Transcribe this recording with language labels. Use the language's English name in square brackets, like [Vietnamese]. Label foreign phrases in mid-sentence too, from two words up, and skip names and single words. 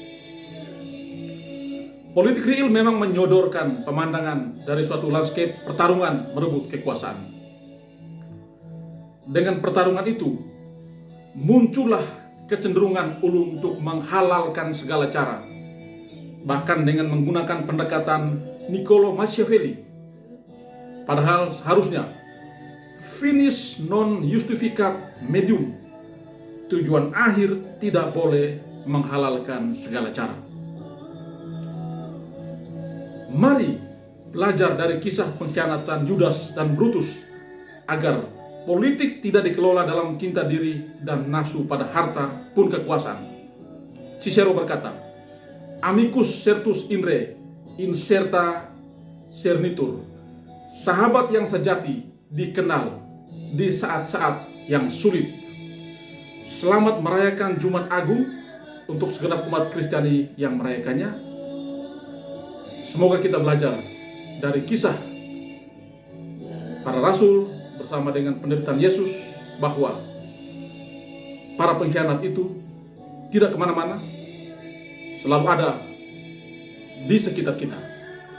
[Indonesian] Politik real memang menyodorkan pemandangan dari suatu landscape pertarungan merebut kekuasaan. Dengan pertarungan itu, muncullah kecenderungan untuk menghalalkan segala cara, bahkan dengan menggunakan pendekatan Niccolo Machiavelli. [Latin] Padahal seharusnya finis non justificat medium, [Indonesian] tujuan akhir tidak boleh menghalalkan segala cara. Mari belajar dari kisah pengkhianatan Judas dan Brutus agar politik tidak dikelola dalam cinta diri dan nafsu pada harta pun kekuasaan. Cicero berkata, [Latin] "Amicus certus inre incerta cernitur." [Indonesian] Sahabat yang sejati dikenal di saat-saat yang sulit. Selamat merayakan Jumat Agung untuk segenap umat Kristiani yang merayakannya. Semoga kita belajar dari kisah para rasul bersama dengan penderitaan Yesus bahwa para pengkhianat itu tidak kemana-mana, selalu ada di sekitar kita.